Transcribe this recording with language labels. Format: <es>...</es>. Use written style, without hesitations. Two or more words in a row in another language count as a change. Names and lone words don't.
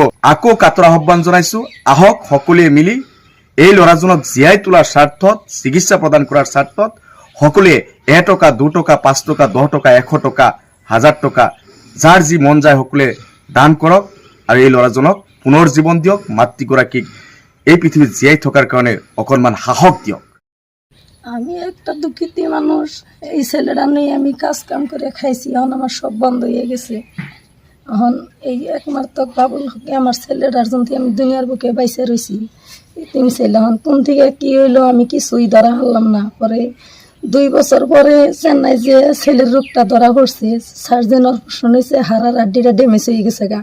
<as>আকৌ কাটৰ আহ্বান জনাইছোঁ, আহক সকলোৱে মিলি এই ল'ৰাজনক জীয়াই তোলাৰ স্বাৰ্থত, চিকিৎসা প্ৰদান কৰাৰ স্বাৰ্থত সকলোৱে 1 টকা, 2 টকা, 5 টকা, 10 টকা, 100 টকা, 1000 টকা, যাৰ যি মন যায় সকলোৱে দান কৰক আৰু এই ল'ৰাজনক পুনৰ জীৱন দিয়ক। মাতৃগৰাকীক এই পৃথিৱীত জীয়াই থকাৰ কাৰণে অকণমান সাহস দিয়ক।</as> <bn>আমি একটা দুঃখিত মানুষ, এই ছেলেরা নিয়ে আমি কাজ কাম করে খাইছি, এখন আমার সব বন্ধ হয়ে গেছে। এখন এই একমাত্র বাবুল হকে আমার ছেলেটার জন্য আমি দুনিয়ার বুকে বাইসে রয়েছি। তুমি ছেলে এখন কোন থেকে কি হইলো আমি কিছুই ধরা হারলাম না। পরে 2 বছর পরে চেন্নাই যে ছেলের রোগটা ধরা পড়ছে,</bn> <en>surgeon operation</en> <bn>হয়েছে, হাড়ার হাড্ডিটা ড্যামেজ হয়ে গেছে গা।</bn>